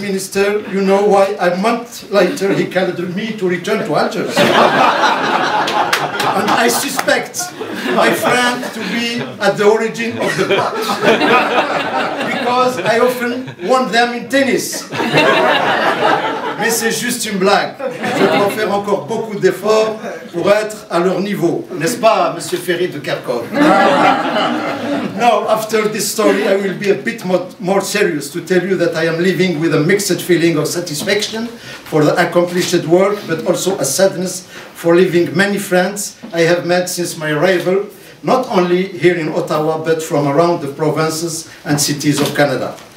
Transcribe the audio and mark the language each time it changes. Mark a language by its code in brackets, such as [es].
[en] Minister, you know why a month later he called me to return to Algiers. And I suspect my friend to be at the origin of the plot. Because I often won them in tennis. [fr] Mais c'est juste une blague. Je dois faire encore beaucoup d'efforts pour être à leur niveau. N'est-ce pas, Monsieur Ferry de Kerkhoff? [en] Now, after this story, I will be a bit more serious to tell you that I am living with a mixed feeling of satisfaction for the accomplished work, but also a sadness for leaving many friends I have met since my arrival, not only here in Ottawa, but from around the provinces and cities of Canada.